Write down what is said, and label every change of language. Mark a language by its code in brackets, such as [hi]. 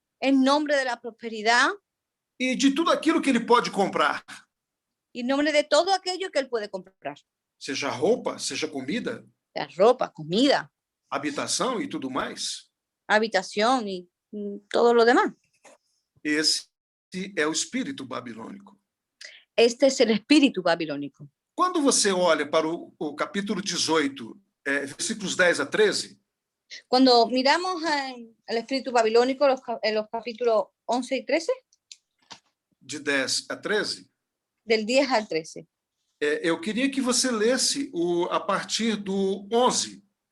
[es] en nombre de la prosperidad, [pt] e de tudo aquilo que ele pode comprar, [es] y en nombre de todo aquello que él puede comprar. [pt] seja roupa, seja comida, [es] La ropa, comida, [pt] habitação e tudo mais. [es] habitación y todo lo demás. [pt] Esse é o espírito babilônico. [es] Este es el espíritu babilónico. [pt] Quando você olha para o capítulo 18, versículos 10 a 13, [es] Cuando miramos el espíritu babilónico en los capítulos 11 y 13, [pt] de 10 a 13, [es] del 10 al 13, [pt] eu queria que você lesse a partir do 11.